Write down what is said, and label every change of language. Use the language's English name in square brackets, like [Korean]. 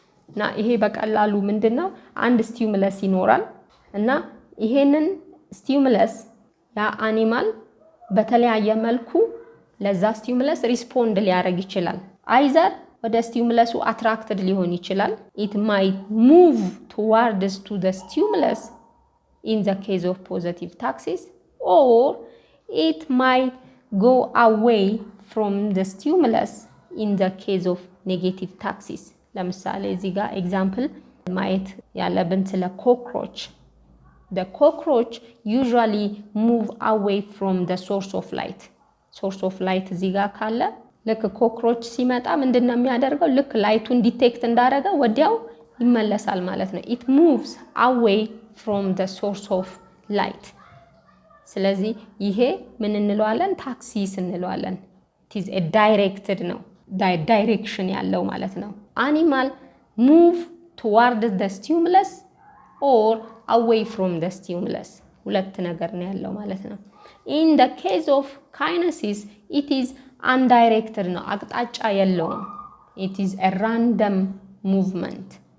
[Amharic] እና ይሄ በቀላሉ ምንድነው? አንድ ስቲሙለስ ይኖራል እና ይሄንን ስቲሙለስ ያ አኒማል በተለያየ መልኩ ለዛ ስቲሙለስ ሪስፖንድ ሊያደርግ ይችላል። አይዘር ወደ ስቲሙለሱ አትራክትድ ሊሆን ይችላል። [English] it might move towards to the stimulus in the case of positive taxis, or it might go away from the stimulus in the case of negative taxis. [Amharic] ለምሳሌ እዚህ ጋር ኤግዛምፕል ማየት ያለብን ስለ ኮክሮች [English] the cockroach usually move away from the source of light. [Amharic] source of light እዚህ ጋር ካለ ልክ ኮክሮች ሲመጣ ምንድነው የሚያደርገው? ልክ ላይቱን ዲቴክት እንዳደረገ ወዲያው ይመለሳል ማለት ነው። [English] it moves away from the source of light። [Amharic] ስለዚህ ይሄ ምን እንለዋለን? ታክሲስ እንለዋለን። [English] it is a directed [Amharic] ነው ዳይሬክሽን ያለው ማለት ነው። [English] animal move toward the stimulus or away from the stimulus [Amharic] ሁለት ነገር ነው ያለው ማለት ነው። [English] in the case of kinesis it is undirected [Amharic] ነው አቅጣጫ የለውም። [English] it is a random movement.